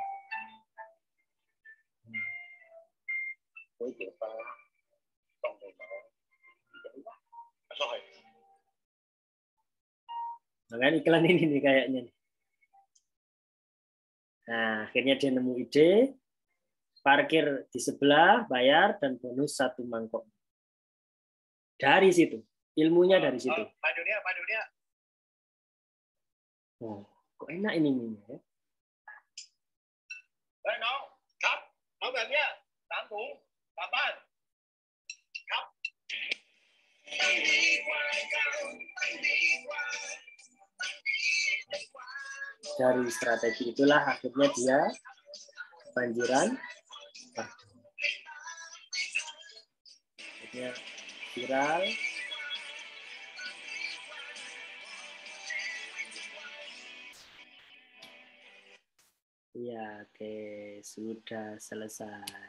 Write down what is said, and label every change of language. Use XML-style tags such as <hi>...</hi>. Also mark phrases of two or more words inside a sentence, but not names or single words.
<id>Nah, kan iklan ini nih kayaknya. Nah, akhirnya dia nemu ide, parkir di sebelah, bayar, dan bonus 1 mangkok. Dari situ, ilmunya dari situ.</id> <th>มาเดี๋ยวนี้มาเดี๋ยวนี้</th> <id>Oh, kok enak ini minyak ya?</id> <th>เฮ้ยน้องครับเอาแบบเนี้ย3 ถุงกลับบ้านครับ</th> <id>Dari strategi itulah akhirnya dia kebanjiran. Ya, viral. Ya, oke, sudah selesai.</id>